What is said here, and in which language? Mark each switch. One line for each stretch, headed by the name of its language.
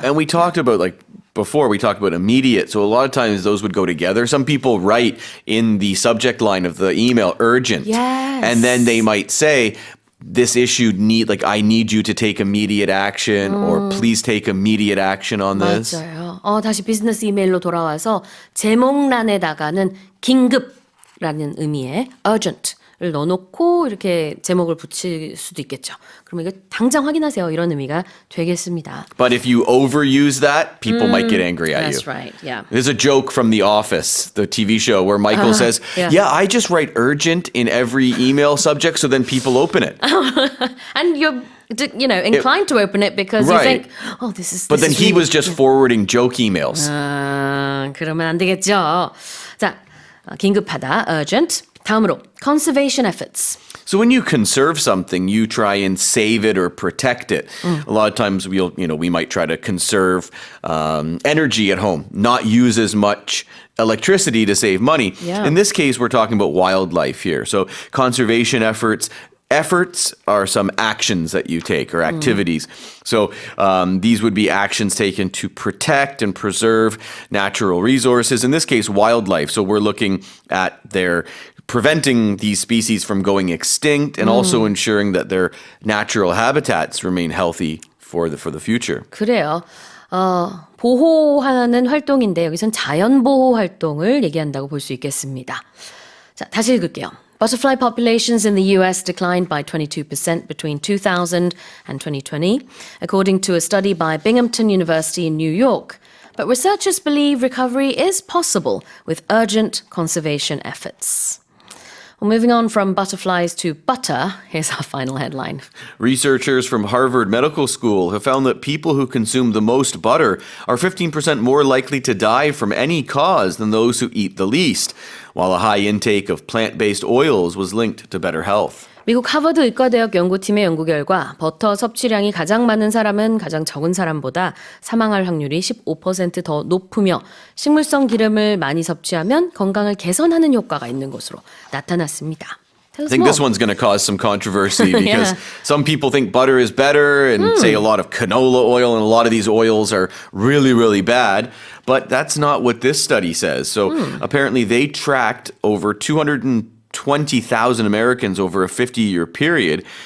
English: And we talked about before we talked about immediate. So a lot of times those would go together. Some people write in the subject line of the email urgent. Yes. And then they might say, this issue I need you to take immediate action or please take immediate action on this.
Korean: 맞아요. 다시 비즈니스 이메일로 돌아와서 제목란에다가는 긴급라는 의미의 urgent를 넣어놓고 이렇게 제목을 붙일 수도 있겠죠. 그러면 이거 당장 확인하세요. 이런 의미가 되겠습니다.
English: But if you overuse that, people might get angry at That's you. right. Yeah. There's a joke from The Office, the TV show, where Michael says, yeah. I just write urgent in every email subject so then people open it. And you're inclined to open it because Right. you think, this is. But then this is he really was just forwarding joke emails.
Korean: 그러면 안 되겠죠. 자, 긴급하다, urgent.
English: 다음으로 conservation efforts. So when you conserve something, you try and save it or protect it. A lot of times we might try to conserve energy at home, not use as much electricity to save money. Yeah. In this case, we're talking about wildlife here. So conservation efforts are some actions that you take or activities. So these would be actions taken to protect and preserve natural resources. In this case, wildlife. So we're looking at their preventing these species from going extinct and also ensuring that their natural habitats remain healthy for the future.
Korean: 그래요. 보호하는 활동인데 여기선 자연 보호 활동을 얘기한다고 볼 수 있겠습니다. 자, 다시 읽을게요.
English: Butterfly populations in the US declined by 22% between 2000 and 2020, according to a study by Binghamton University in New York. But researchers believe recovery is possible with urgent conservation efforts. Well, moving on from butterflies to butter, here's our final headline. Researchers from Harvard Medical School have found that people who consume the most butter are 15% more likely to die from any cause than those who eat the least, while a high intake of plant-based oils was linked to better health.
Korean: 미국 하버드 의과대학 연구팀의 연구 결과 버터 섭취량이 가장 많은 사람은 가장 적은 사람보다 사망할 확률이 15% 더 높으며 식물성 기름을 많이 섭취하면 건강을 개선하는 효과가 있는 것으로 나타났습니다.
English: I think this one's going to cause some controversy because some people think butter is better and say a lot of canola oil and a lot of these oils are really, really bad. But that's not what this study says. So apparently they tracked over 220,000 Americans over a 50-year period.